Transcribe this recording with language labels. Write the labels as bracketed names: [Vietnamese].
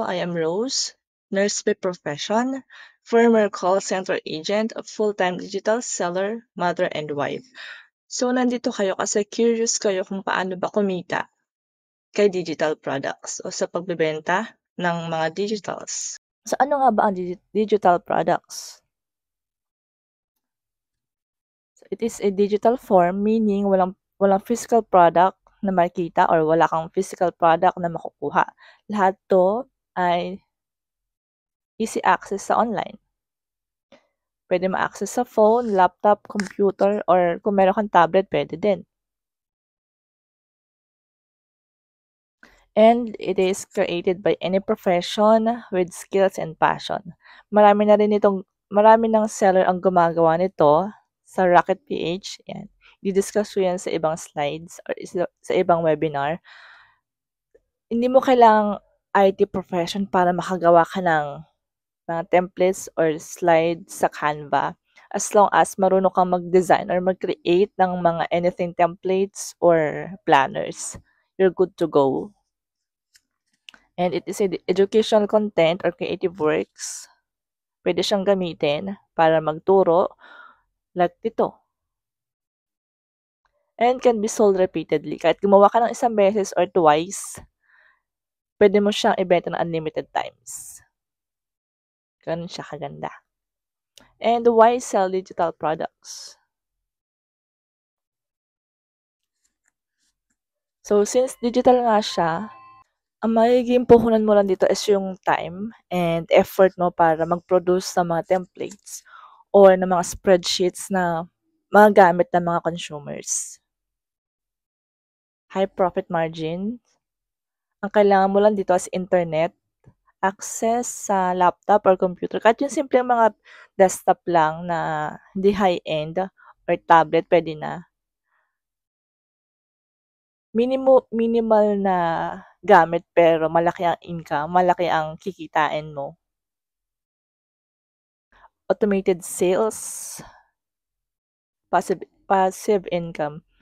[English] I am Rose, nurse by profession, former call center agent, a full-time digital seller, mother and wife. [Filipino] So nandito kayo kasi curious kayo kung paano ba kumita kay digital products o sa pagbebenta ng mga digitals. So ano nga ba ang digital products? [English] It is a digital form, meaning [Filipino] walang physical product na makikita or wala kang physical product na makukuha. Lahat to ay easy access sa online. Pwede ma-access sa phone, laptop, computer, or kung meron kang tablet, pwede din. [English] And it is created by any profession with skills and passion. [Filipino] Marami ng seller ang gumagawa nito sa Rocket PH. Yan. Di-discuss ko yan sa ibang slides or sa ibang webinar. Hindi mo kailangang IT profession para makagawa ka ng mga templates or slides sa Canva. [English] As long as [Filipino] marunong kang mag-design or mag-create ng mga anything templates or planners, [English] you're good to go. And it is educational content or creative works. [Filipino] Pwede siyang gamitin para magturo like dito. [English] And can be sold repeatedly. [Filipino] Kahit gumawa ka ng isang beses or twice, pwede mo siyang ibenta ng unlimited times. Ganun siya kaganda. [English] And why sell digital products? [Filipino] So, since digital nga siya, ang magiging puhunan mo lang dito is yung [English] time and effort [Filipino] mo para mag-produce ng mga templates or ng mga spreadsheets na magagamit ng mga consumers. [English] High profit margin. [Filipino] Ang kailangan mo lang dito is internet, access sa laptop or computer. Kahit yung simpleng mga desktop lang na hindi high-end or tablet, pwede na. Minimal na gamit pero malaki ang income, malaki ang kikitain mo. [English] Automated sales, passive income.